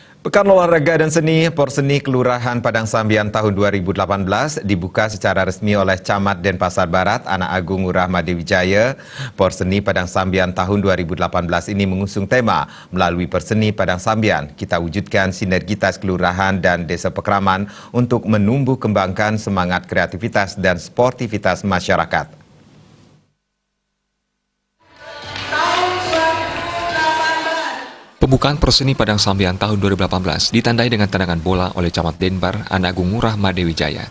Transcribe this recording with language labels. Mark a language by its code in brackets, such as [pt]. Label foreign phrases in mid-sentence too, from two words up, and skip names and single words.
[id] Pekan Olahraga dan Seni Porseni Kelurahan Padang Sambian tahun 2018 dibuka secara resmi oleh Camat Denpasar Barat, Anak Agung Ngurah Madewijaya. Porseni Padang Sambian tahun 2018 ini mengusung tema melalui Perseni Padang Sambian, kita wujudkan sinergitas kelurahan dan desa Pekraman untuk menumbuh kembangkan semangat kreativitas dan sportivitas masyarakat. Pembukaan Perseni Padang Sambian tahun 2018 ditandai dengan tendangan bola oleh Camat Denpasar, Anak Agung Ngurah Madewijaya.